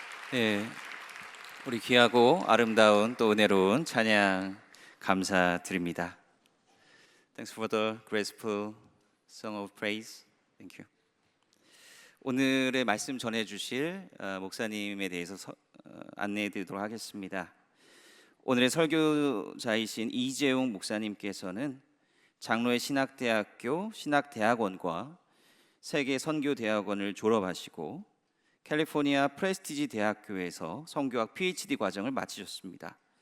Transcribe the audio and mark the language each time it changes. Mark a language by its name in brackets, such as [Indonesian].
[Korean] 네, 우리 귀하고 아름다운 또 은혜로운 찬양 감사드립니다. [English] Thanks for the graceful song of praise. Thank you. [Korean] 오늘의 말씀 전해주실 목사님에 대해서 안내해드리도록 하겠습니다. 오늘의 설교자이신 이재용 목사님께서는 장로의 신학대학교 신학대학원과 세계 선교대학원을 졸업하시고 캘리포니아 프레스티지 대학교에서 선교학 PhD 과정을 마치셨습니다.